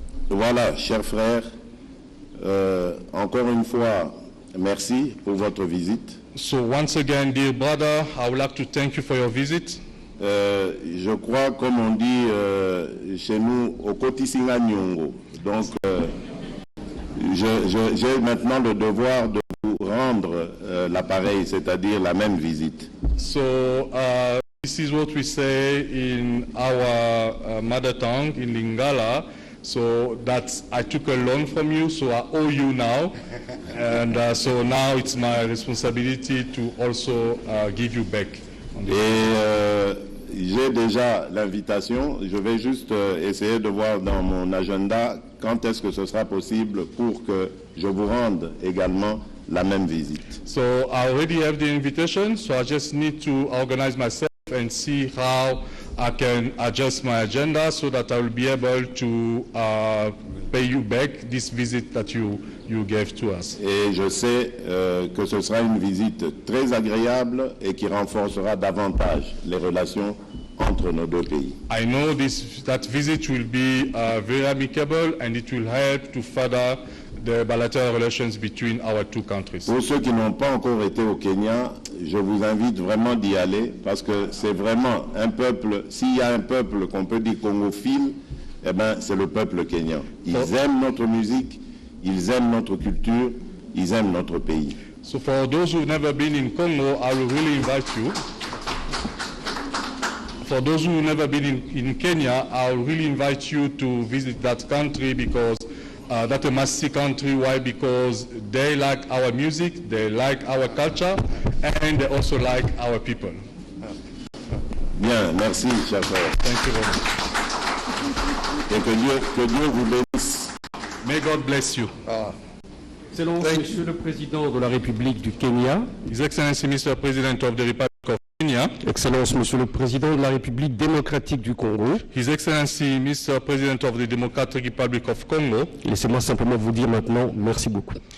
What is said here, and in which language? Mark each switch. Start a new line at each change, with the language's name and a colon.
French: Voilà, chers frères, encore une fois, merci pour votre visite.
English: So once again, dear brother, I would like to thank you for your visit.
French: Je crois, comme on dit chez nous, au
Lingala: Kotisinga Nyongo.
French: Donc, j'ai maintenant le devoir de vous rendre l'appareil, c'est-à-dire la même visite.
English: So this is what we say in our mother tongue, in Lingala. So that's, I took a loan from you, so I owe you now. And so now it's my responsibility to also give you back.
French: Et j'ai déjà l'invitation, je vais juste essayer de voir dans mon agenda quand est-ce que ce sera possible pour que je vous rende également la même visite.
English: So I already have the invitation, so I just need to organize myself and see how I can adjust my agenda so that I will be able to pay you back this visit that you gave to us.
French: Et je sais que ce sera une visite très agréable et qui renforcera davantage les relations entre nos deux pays.
English: I know that visit will be very amicable and it will help to further the bilateral relations between our two countries.
French: Pour ceux qui n'ont pas encore été au Kenya, je vous invite vraiment d'y aller parce que c'est vraiment un peuple, s'il y a un peuple qu'on peut dire congophile, eh ben, c'est le peuple kenyan. Ils aiment notre musique, ils aiment notre culture, ils aiment notre pays.
English: So for those who've never been in Congo, I will really invite you. For those who've never been in Kenya, I will really invite you to visit that country because that's a must-see country. Why? Because they like our music, they like our culture, and they also like our people.
French: Bien, merci, cher frère.
English: Thank you very much.
French: Et que Dieu vous bénisse.
English: May God bless you.
French: Excellence, Monsieur le Président de la République du Kenya.
English: His Excellency, Mr. President of the Republic of Kenya.
French: Excellence, Monsieur le Président de la République démocratique du Congo.
English: His Excellency, Mr. President of the Democratic Republic of Congo.
French: Laissez-moi simplement vous dire maintenant merci beaucoup.